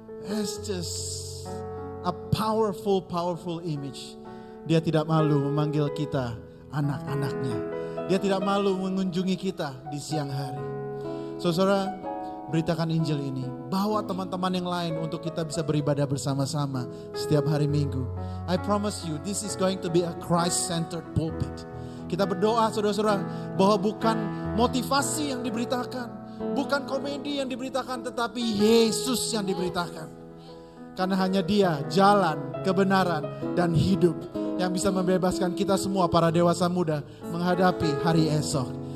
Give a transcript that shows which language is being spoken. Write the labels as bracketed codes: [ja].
[en] It's just a powerful image. [id] Dia tidak malu memanggil kita anak-anaknya. Dia tidak malu mengunjungi kita di siang hari. Saudara, beritakan Injil ini. Bawa teman-teman yang lain untuk kita bisa beribadah bersama-sama setiap hari Minggu. [en] I promise you, this is going to be a Christ-centered pulpit. [id] Kita berdoa saudara-saudara bahwa bukan motivasi yang diberitakan, bukan komedi yang diberitakan, tetapi Yesus yang diberitakan. Karena hanya Dia jalan, kebenaran, dan hidup yang bisa membebaskan kita semua para dewasa muda menghadapi hari esok.